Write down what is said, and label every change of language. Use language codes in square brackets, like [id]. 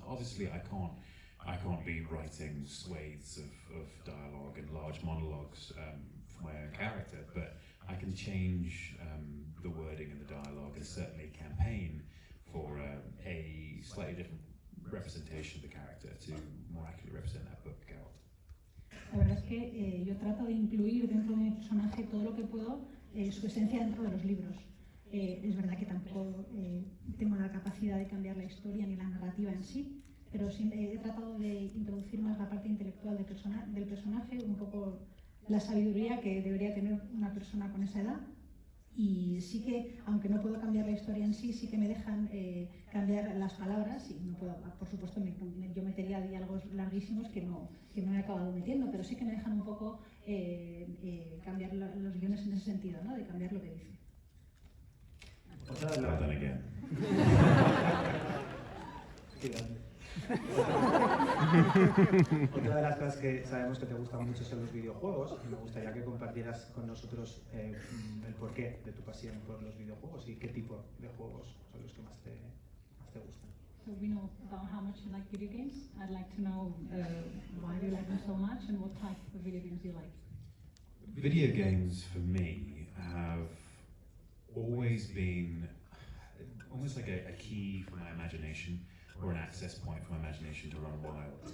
[en] Obviously, I can't be writing swathes of dialogue and large monologues for my own character, but I can change the wording and the dialogue, and certainly campaign for a slightly different representation of the character to more accurately represent that book, Geralt. [es] La verdad es que yo trato de incluir dentro de mi personaje todo lo que puedo, su esencia dentro de los libros. Es verdad que tampoco tengo la capacidad de cambiar la historia ni la narrativa en sí, pero sí he tratado de introducir más la parte intelectual del personaje, un poco la sabiduría que debería tener una persona con esa edad. Y sí que, aunque no puedo cambiar la historia en sí, sí que me dejan cambiar las palabras, y no puedo, por supuesto, yo metería diálogos larguísimos que no he acabado metiendo, pero sí que me dejan un poco cambiar los guiones en ese sentido, ¿no? De cambiar lo que dice. [en] Well done again. [es] Otra de las cosas que sabemos que te gustan mucho son los videojuegos, y me gustaría que compartieras con nosotros el porqué de tu pasión por los videojuegos y qué tipo de juegos son los que más te gustan. [en] So we know about how much you like video games. I'd like to know why you like them so much and what type of video games you like. Video games for me have always been almost like a key for my imagination, or an access point for my imagination to run wild.